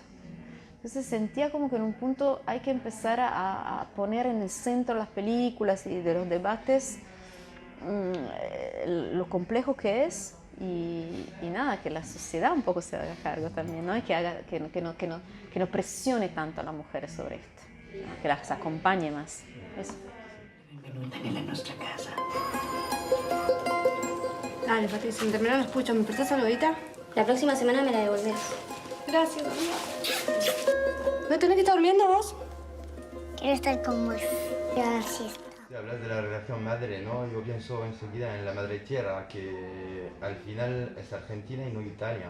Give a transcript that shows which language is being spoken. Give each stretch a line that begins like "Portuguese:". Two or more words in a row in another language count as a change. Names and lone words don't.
Spanish: Entonces sentía como que en un punto hay que empezar a poner en el centro de las películas y de los debates lo complejo que es y nada, que la sociedad un poco se haga cargo también, ¿no? Y que no presione tanto a las mujeres sobre esto, ¿no? Que las acompañe más. Eso.
Italian: Benvenuta nella nostra casa.
Spanish: Dale, Patricia, me terminaron los puchos. ¿Me prestás algo ahorita? La próxima semana me la devolvés. Gracias, amiga. ¿No tenés que estar durmiendo vos? Quiero estar con vos. Gracias. Si hablas de la relación madre, ¿no? Yo pienso enseguida en la madre tierra, que al final es Argentina y no Italia.